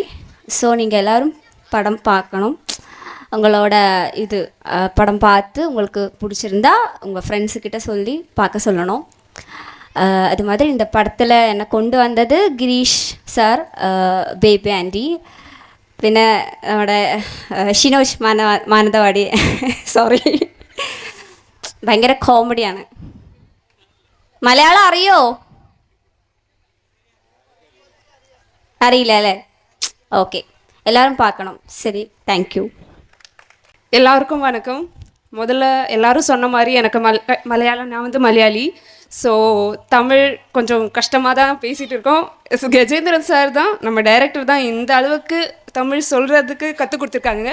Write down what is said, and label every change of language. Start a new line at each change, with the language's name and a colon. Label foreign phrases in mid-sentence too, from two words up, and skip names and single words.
English: ஸோ
Tamil: நீங்கள் எல்லோரும் படம் பார்க்கணும். உங்களோட படம் பார்த்து உங்களுக்கு பிடிச்சிருந்தா உங்கள்
English: ஃப்ரெண்ட்ஸுக்கிட்ட
Tamil: சொல்லி பார்க்க சொல்லணும். அது மாதிரி இந்த படத்தில் என்னை கொண்டு வந்தது கிரீஷ் சார், பேபி ஆண்டி,
Malayalam: പിന്നെ നമ്മുടെ ഷിനോജ് മാനന്തവാടി സോറി. ഭയങ്കര കോമഡിയാണ്. മലയാളം അറിയോ? അറിയില്ല അല്ലേ?
Tamil: ஓகே, எல்லோரும் பார்க்கணும். சரி, தேங்க்யூ. எல்லாருக்கும் வணக்கம். முதல்ல எல்லாரும் சொன்ன மாதிரி எனக்கு மலையாளம், நான் வந்து மலையாளி. ஸோ தமிழ் கொஞ்சம் கஷ்டமாக தான் பேசிகிட்டு இருக்கோம். கஜேந்திரன் சார் தான், நம்ம டைரக்டர் தான் இந்த அளவுக்கு தமிழ் சொல்கிறதுக்கு கற்றுக் கொடுத்துருக்காங்க.